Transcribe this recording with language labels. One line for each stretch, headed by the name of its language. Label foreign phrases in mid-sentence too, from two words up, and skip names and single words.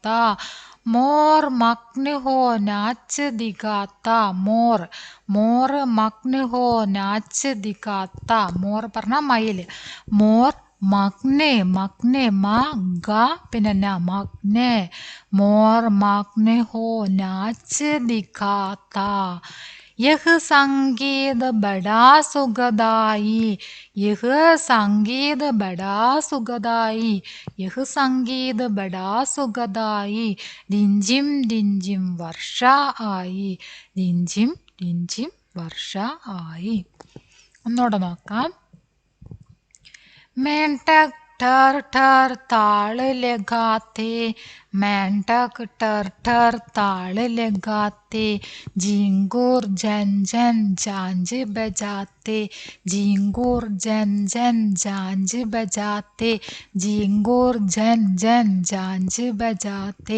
Hindi: मोर मगन हो नाच दिखाता, मोर, मोर मगन हो नाच दिखाता.
Malayalam: മോർ പറഞ്ഞ മയിൽ.
Hindi: मोर मगने, मगने
Malayalam: മ ഗ പിന്നെ ന, മഗ്നെ.
Hindi: मोर मगन हो नाच दिखाता. यह संगीत बड़ा सुखदाई, यह संगीत बड़ा सुखदाई, यह संगीत बड़ा सुखदाई. रिंझिम रिंझिम वर्षा आई, रिंझिम रिंझिम वर्षा आई.
Malayalam: ഒന്നുകൂടെ നോക്കാം.
Hindi: मेंढक ठर ठर ताल लगाते, मेंढक टर टर ताल लगाते, झिंगुर झन झन झांझ बजाते, झिंगुर झन झन झांझ बजाते, झिंगुर झन झन झांझ बजाते।